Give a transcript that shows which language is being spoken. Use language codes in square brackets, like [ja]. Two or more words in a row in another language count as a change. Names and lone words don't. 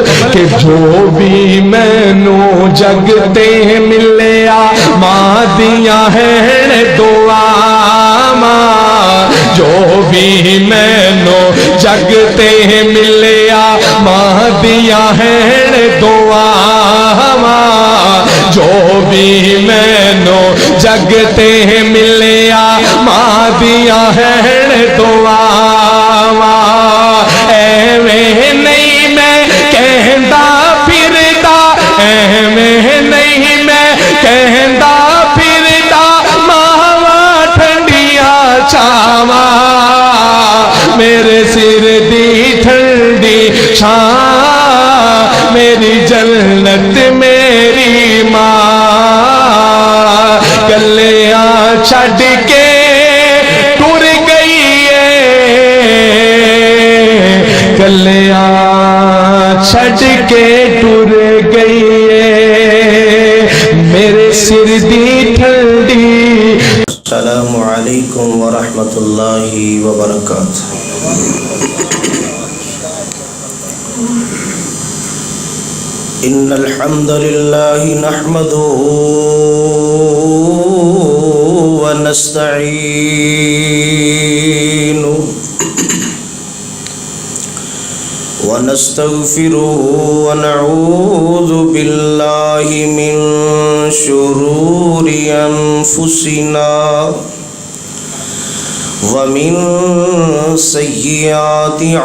[pa] کہ جو بھی میں نو جگتے ملیا ماں دیا ہے دعا ماں جو بھی میں نو جگتے ملیا ماں دیا ہے دعا ماں جو بھی میں نو جگتے ملیا ماں دیا ہے دعا ایویں نہیں میں کہندا پھردا ایویں نہیں میں کہندا پھردا ماواں ٹھنڈیاں چھاواں میرے سر دی ٹھنڈی چھاں میری جنت میری ماں گلیاں چھڈ کے ٹر گئی ہے گلیاں چھڈ کے ٹر گئی ہے میرے سر دی ٹھنڈی. [ar] السلام علیکم ورحمۃ اللہ وبرکاتہ. ان الحمد للہ نحمده ونستعینه ونستغفره ونعوذ باللہ من شرور انفسنا ومن سیئات